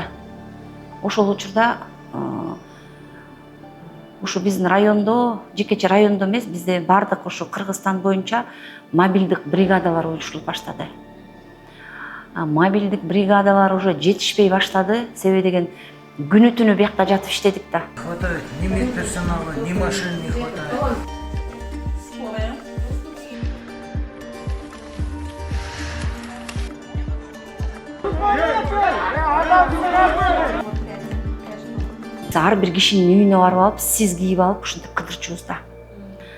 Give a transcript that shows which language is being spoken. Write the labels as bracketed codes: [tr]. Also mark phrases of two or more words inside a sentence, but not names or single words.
[ky] Ошол учурда ушу биздин райондо, жекече райондо эмес, бизде бардык ушу Кыргызстан боюнча мобилдик бригадалар уюштурулуп баштады. Мобилдик бригадалар уже жетишпей баштады, себеби деген күнү түнү биякта жатып иштедик да. [ru] Хватает ни медперсонала, ни машин не хватает. [ky] Ар бир кишинин үйүнө барып алып, сиз кийип алып, ушинтип кыдырчубуз да.